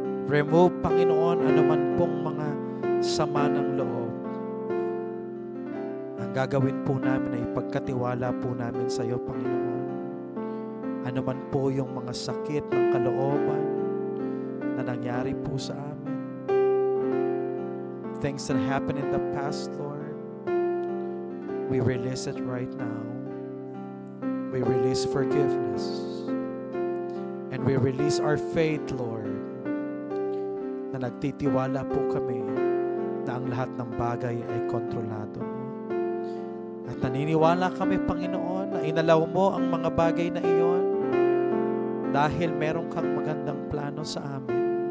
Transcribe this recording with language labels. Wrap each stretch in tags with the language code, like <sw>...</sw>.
<tl>Remove, Panginoon, anuman pong mga sama ng loob. Ang gagawin po namin ay ipagkatiwala po namin sa iyo, Panginoon. Anuman po yung mga sakit ng kalooban na nangyari po sa amin.</tl> <en>Things that happened in the past, Lord, we release it right now. We release forgiveness. And we release our faith, Lord,</en> <tl>na nagtitiwala po kami na ang lahat ng bagay ay kontrolado mo. At naniniwala kami, Panginoon, na inalaw mo ang mga bagay na iyon dahil meron kang magandang plano sa amin.</tl>